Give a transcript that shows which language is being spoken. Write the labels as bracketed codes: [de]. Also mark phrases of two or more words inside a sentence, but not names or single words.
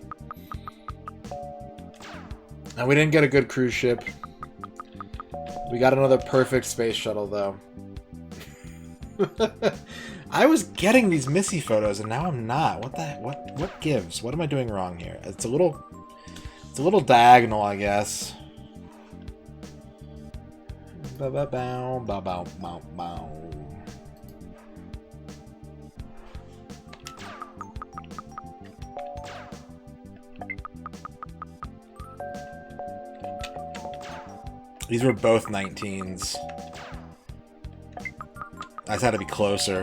[en] And we didn't get a good cruise ship. We got another perfect space shuttle, though. I was getting these Missy photos, and now I'm not. What the... What gives? What am I doing wrong here? It's a little diagonal, I guess. Ba-ba-bow, ba-bow, bow, bow. These were both 19s. I just had to be closer.